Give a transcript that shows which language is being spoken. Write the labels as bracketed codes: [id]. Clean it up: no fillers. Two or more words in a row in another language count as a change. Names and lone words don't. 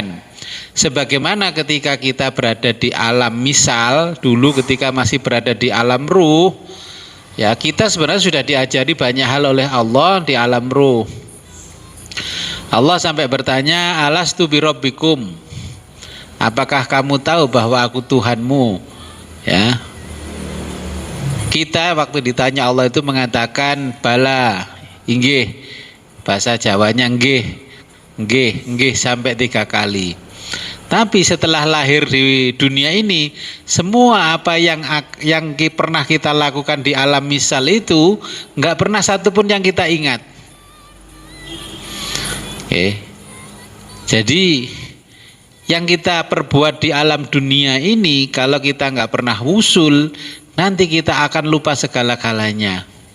[id] Sebagaimana ketika kita berada di alam misal, dulu ketika masih berada di alam ruh, ya kita sebenarnya sudah diajari banyak hal oleh Allah di alam ruh. Allah sampai bertanya, [ar] ألست بربكم, [id] apakah kamu tahu bahwa aku Tuhanmu? Ya, kita waktu ditanya Allah itu mengatakan bala, inggih, bahasa Jawanya [jv] nggih, nggih, nggih [id] sampai 3 kali. Tapi setelah lahir di dunia ini, semua apa yang pernah kita lakukan di alam misal itu nggak pernah satupun yang kita ingat. Oke. Jadi yang kita perbuat di alam dunia ini, kalau kita nggak pernah wusul, nanti kita akan lupa segala-galanya.